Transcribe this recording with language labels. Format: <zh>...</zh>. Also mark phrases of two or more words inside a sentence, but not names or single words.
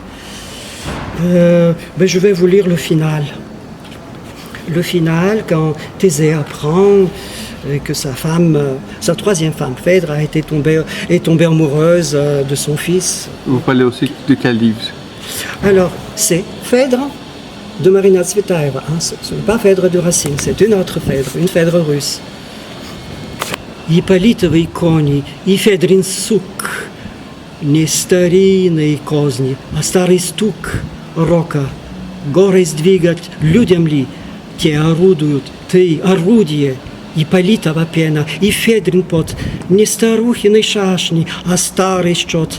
<fr>Mais je vais vous lire le final. Le final, quand Thésée apprend que sa femme, sa troisième femme, Phèdre, est tombée amoureuse de son fils. Vous parlez aussi de quel livre? Alors, c'est Phèdre de Marina Tsvetaeva. Hein, ce n'est pas Phèdre de Racine, c'est une autre Phèdre, une Phèdre russe.</fr> <ru>Ипполитовы кони и Федрин сук, не старинные козни, а старый стук рока. Горы сдвигать людям ли, те орудуют, ты орудие. Ипполитова пена и Федрин пот, не старухиной шашни, а старый счет.</ru>